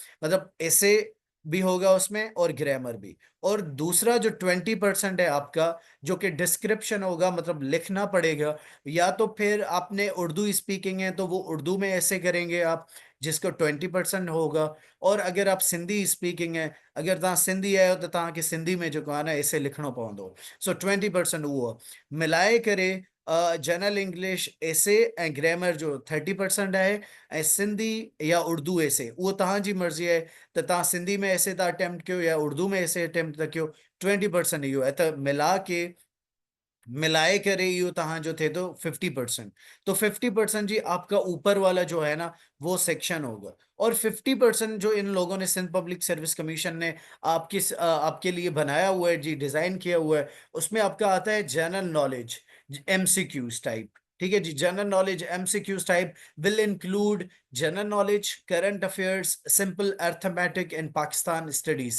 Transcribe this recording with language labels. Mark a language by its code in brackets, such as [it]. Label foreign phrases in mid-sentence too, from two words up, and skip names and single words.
[ur] مطلب ایسے بھی ہوگا اس میں اور گرامر بھی. اور دوسرا جو 20% ہے آپ کا، جو کہ ڈسکرپشن ہوگا، مطلب لکھنا پڑے گا. یا تو پھر آپ نے اردو سپیکنگ ہے تو وہ اردو میں ایسے کریں گے آپ، جس کو 20% ہوگا. اور اگر آپ سندھی سپیکنگ ہے, [sd] अगर तव्हां सिंधी आहियो तो तव्हांखे सिंधी में जेको आहे न ऐसे लिखणो पवंदो। सो 20% उहो मिलाए करे [en] general English essay [sd] ऐं ग्रामर जो 30% आहे, ऐं सिंधी या उर्दू ऐसे उहो तव्हांजी मर्ज़ी आहे त तव्हां सिंधी में ऐसे था अटेम्प्ट कयो या उर्दू में ऐसे अटेम्प्ट था कयो। 20% इहो आहे, त मिलाए करे इहो तव्हांजो थिए थो 50%। [ur] تو 50% جی آپ کا اوپر والا جو ہے نا وہ سیکشن ہوگا. اور 50% جو ان لوگوں نے، سندھ پبلک سروس کمیشن نے آپ کے لیے بنایا ہوا ہے جی، ڈیزائن کیا ہوا ہے، اس میں آپ کا آتا ہے [en] general knowledge MCQs type. [ur] ٹھیک ہے جی, [en] general knowledge MCQs type will include general knowledge, current affairs, simple arithmetic and Pakistan Studies.